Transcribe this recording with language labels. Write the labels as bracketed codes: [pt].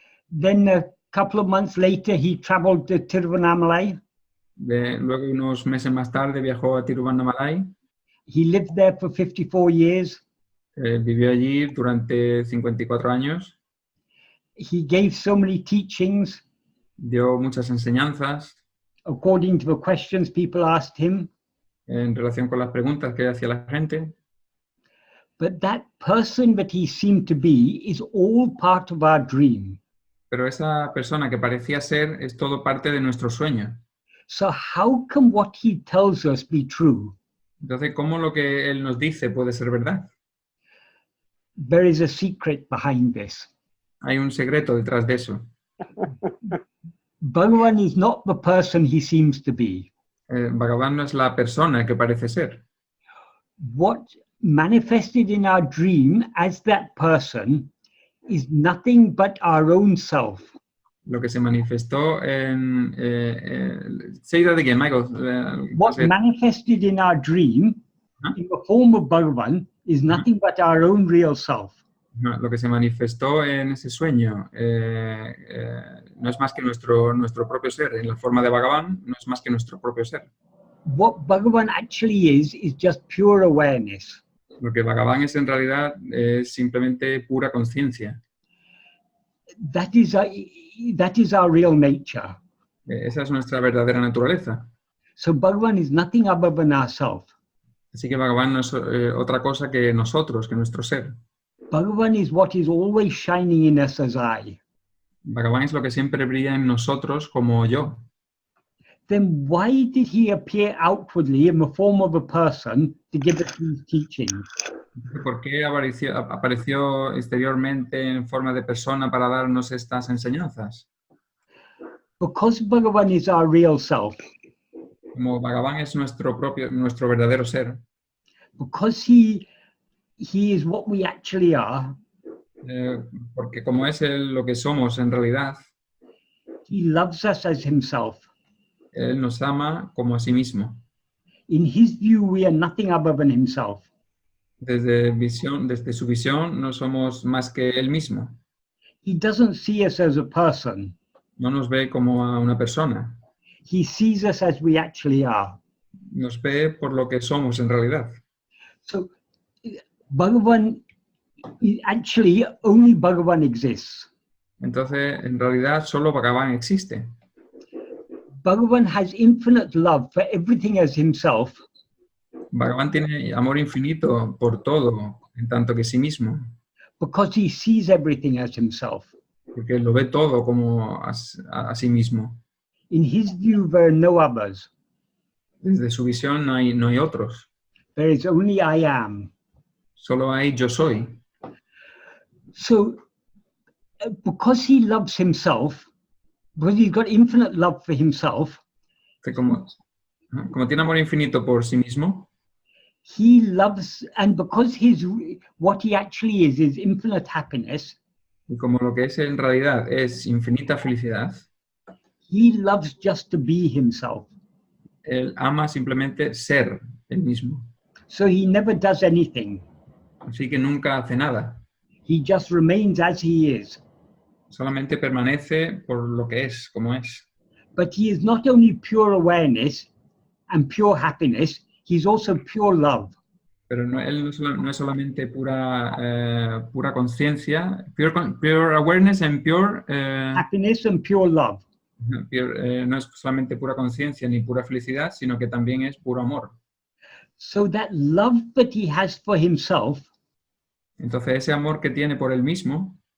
[en] Then a couple of months later, he traveled to Tiruvannamalai. [es] Luego, unos meses más tarde, viajó a Tiruvannamalai. [en] He lived there for 54 years. [es] Vivió allí durante 54 años. [en] He gave so many teachings. [es] Dio muchas enseñanzas. [en] According to the questions people asked him. [es] En relación con las preguntas que hacía la gente. [en] But that person that he seemed to be is all part of our dream. [es] Pero esa persona que parecía ser es todo parte de nuestro sueño. [en] So how can what he tells us be true? [es] Entonces, ¿cómo lo que él nos dice puede ser verdad? [en] There is a secret behind this. [es] Hay un secreto detrás de eso. [en] Bhagavan is not the person he seems to be. [es] Bhagavan no es la persona que parece ser. [en] What manifested in our dream as that person is nothing but our own self. [es] Lo que se manifestó en... [en] say that again, [es] Michael. [en] What manifested in our dream in the form of Bhagavan is nothing but our own real self. [es] No, lo que se manifestó en ese sueño no es más que nuestro propio ser. En la forma de Bhagavan no es más que nuestro propio ser. [en] What Bhagavan actually is just pure awareness. [es] Lo que Bhagavan es en realidad es simplemente pura conciencia. [en] That is our real nature. [es] Esa es nuestra verdadera naturaleza. [en] So Bhagavan is nothing other than ourself. [es] Así que Bhagavan no es otra cosa que nosotros, que nuestro ser. [en] Bhagavan is what is always shining in us as I. [es] Bhagavan es lo que siempre brilla en nosotros como yo. [en] Then why did he appear outwardly in the form of a person to give us these teachings? [es] ¿Por qué apareció exteriormente en forma de persona para darnos estas enseñanzas? [en] Because Bhagavan is our real self. [es] Como Bhagavan es nuestro verdadero ser. [en] Because he is what we actually are. [es] Porque como es lo que somos en realidad. [en] He loves us as himself. [es] Él nos ama como a sí mismo. [en] In his view, we are nothing other than himself. [es] Desde su visión, no somos más que él mismo. [en] He doesn't see us as a person. [es] No nos ve como a una persona. [en] He sees us as we actually are. [es] Nos ve por lo que somos en realidad. [en] So, Bhagavan, actually, only Bhagavan exists. [es] Entonces, en realidad, solo Bhagavan existe. [en] Bhagavan has infinite love for everything as himself. [es] Bhagavan tiene amor infinito por todo, en tanto que sí mismo. [en] Because he sees everything as himself. [es] Porque lo ve todo como a sí mismo. [en] In his view, there are no others. [es] Desde su visión no hay otros. [en] There is only I am. [es] Solo hay yo soy. [en] So, because he loves himself, because he's got infinite love for himself, [es] Como tiene amor infinito por sí mismo, [en] he loves, and because what he actually is infinite happiness, [es] y como lo que es en realidad es infinita felicidad, [en] he loves just to be himself. [es] él ama simplemente ser él mismo. [en] So he never does anything. [es] Así que nunca hace nada. [en] He just remains as he is. [es] Solamente permanece por lo que es, como es. [en] But he is not only pure awareness and pure happiness, he's also pure love. [es] Pero él no es solamente pura conciencia, [en] pure awareness and pure... Happiness and pure love. [es] No es solamente pura conciencia ni pura felicidad, sino que también es puro amor. [en] So that love that he has for himself, [es] Entonces ese amor que tiene por él mismo,